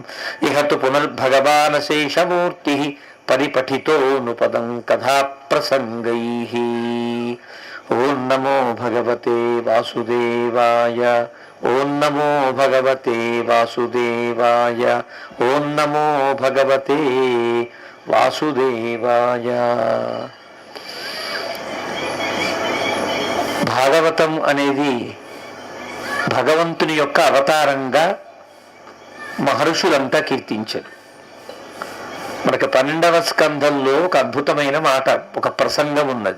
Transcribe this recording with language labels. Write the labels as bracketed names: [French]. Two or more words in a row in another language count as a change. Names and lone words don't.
[Sanskrit] इह तु पुनर्भगवान् शेषमूर्तिः परिपठितोऽनुपदं कथाप्रसङ्गैः। ॐ नमो भगवते वासुदेवाय ॐ नमो भगवते वासुदेवाय ॐ नमो भगवते వాసుదేవాయ. [Telugu] భాగవతం అనేది భగవంతుని యొక్క అవతారంగా మహర్షులంతా కీర్తించారు. మనకి 12వ స్కంధంలో ఒక అద్భుతమైన మాట, ఒక ప్రసంగం ఉన్నది.